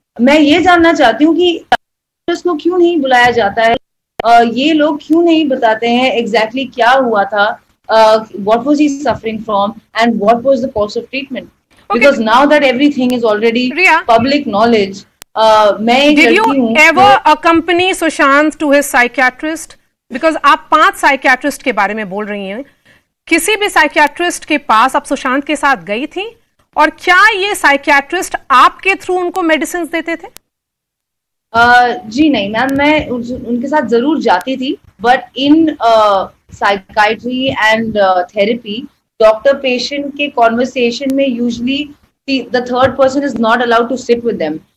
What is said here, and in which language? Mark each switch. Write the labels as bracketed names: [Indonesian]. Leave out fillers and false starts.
[Hindi] मैं ये जानना चाहती हूँ कि डॉक्टर्स को क्यों नहीं बुलाया जाता है, ये लोग क्यों नहीं बताते हैं एग्जैक्टली क्या हुआ था, [English] What was he suffering from and what was the course of treatment. Because now that everything is already public knowledge. [Hindi] मैं एक लड़की हूँ. [English] Did you ever accompany Sushant to his psychiatrist? [Hindi] Because आप 5 साइकियाट्रिस्ट के बारे में बोल रही हैं. किसी भी साइकियाट्रिस्ट के पास आप सुशांत के साथ गई थी? और क्या ये साइकियाट्रिस्ट आपके थ्रू उनको मेडिसिन देते थे? जी नहीं मैम, मैं उनके साथ जरूर जाती थी, [English] But in psychiatry and therapy doctor patient के conversation में usually the third person is not allowed to sit with them.